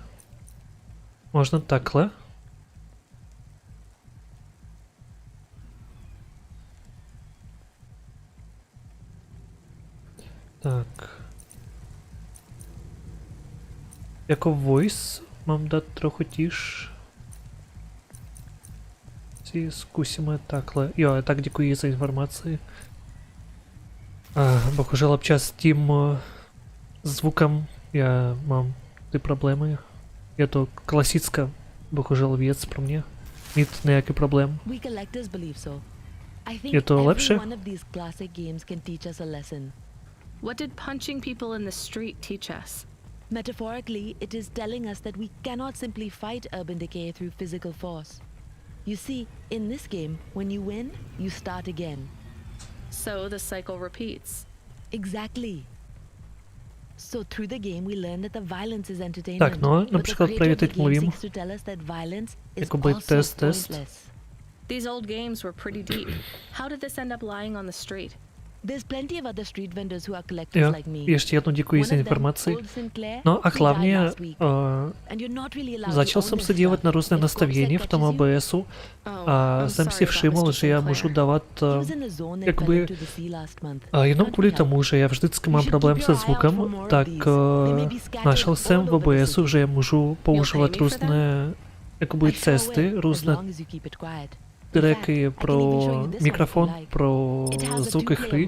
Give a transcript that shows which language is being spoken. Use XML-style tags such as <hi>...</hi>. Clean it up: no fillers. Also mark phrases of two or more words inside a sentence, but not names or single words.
<cs>Možná takhle. Tak. Jako voice mám dát trochu tiš. Si zkusíme takhle. Jo, tak děkuji za informaci. Bohužel občas s tím</cs> <ru>звуком я</ru> <cs>mám ty problémy. Je to klasická, bohužel věc pro mě. Mít nějaký problém. Je to lepší?</cs> <en>What did punching people in the street teach us? Metaphorically, it is telling us that we cannot simply fight urban decay through physical force. You see, in this game, when you win, you start again. So the cycle repeats. Exactly. So through the game we learn that the violence is entertainment.</en> <cs>Tak no, například právě teď mluvím. Jakoby test.</cs> <en>These old games were pretty deep. How did this end up lying on the street? There's plenty of other street vendors who are collectors like me.</en> <cs>Ještě jednou děkuji za informaci. No a hlavně začal jsem se dívat na různé nastavení v tom OBSu a jsem si všiml, že já můžu dávat jakoby jenom kvůli tomu, že já vždycky mám problém se zvukem, tak našel jsem v OBSu, že já můžu používat různé jakoby cesty, různé tracky pro mikrofon, pro zvuky hry.</cs>